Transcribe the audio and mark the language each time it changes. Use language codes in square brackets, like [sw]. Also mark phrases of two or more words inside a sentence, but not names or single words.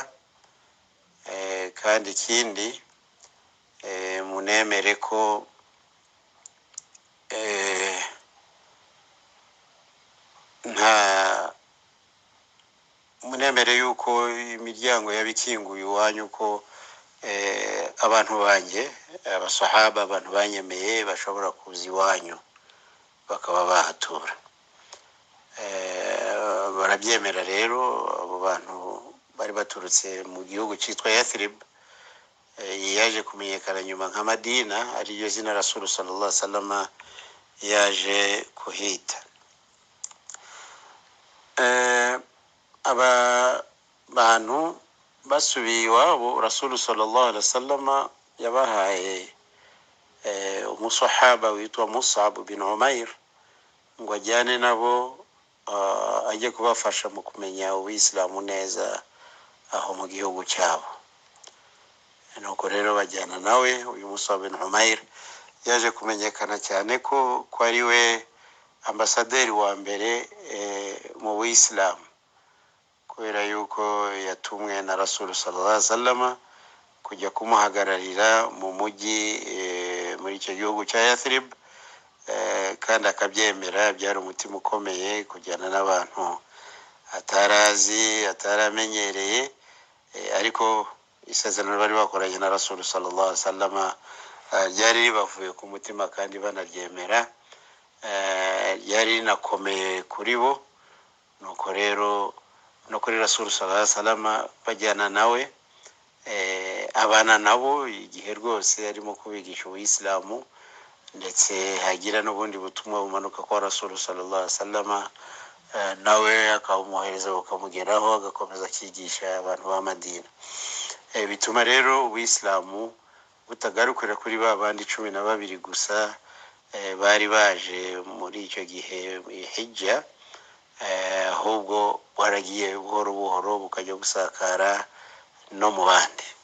[rw] Kandi ikindi, munemere ko munemere yuko imiryango yabikinguye iwanyu, ko abantu banjye abasahaba, abantu banyemeye, bashobora kuza iwanyu bakaba bahatura. Barabyemera rero. Abo bantu bari baturutse mu gihugu cyitwa Yathrib, yaje kumenyekana nyuma nka Madina, ariyo zina [ar] رسول صلى الله عليه وسلم [rw] yaje kuhita. Aba bantu basubiye iwabo, [ar] رسول صلى الله عليه وسلم [rw] yabahaye umusahaba witwa Mus'ab bin Umair ngo ajyane nabo, ajye kubafasha mu kumenya ubuyisilamu neza aho mu gihugu cyabo. Nuko rero bajyana nawe. Uyu Mus'ab bin Umair yaje kumenyekana cyane ko ari we ambasaderi wa mbere mu buyisilamu, kubera yuko yatumwe na [ar] رسول صلى الله عليه وسلم [rw] kujya kumuhagararira mu mujyi muri icyo gihugu cya Yathrib, kandi akabyemera. Byari umutima ukomeye kujyana n'abantu atarazi, ataramenyereye, ariko isezerano bari bakoranye na [ar] رسول صلى الله عليه وسلم [rw] ryari ribavuye ku mutima kandi banaryemera, ryari rinakomeye kuri bo. Nuko rero no kuri [ar] رسول صلى الله عليه وسلم [rw] bajyana nawe, abana nabo igihe rwose arimo kubigisha ubuyisilamu, ndetse hagira n'ubundi butumwa bumanuka kwa [ar] رسول صلى الله عليه وسلم, [rw] nawe akabumuhereza bukamugeraho, agakomeza akigisha abantu ba Madina. Bituma rero ubuyisilamu butagarukira kuri ba bandi 12 gusa bari baje muri icyo gihe Hijja, ahubwo waragiye buhoro buhoro bukajya gusakara no mu bandi.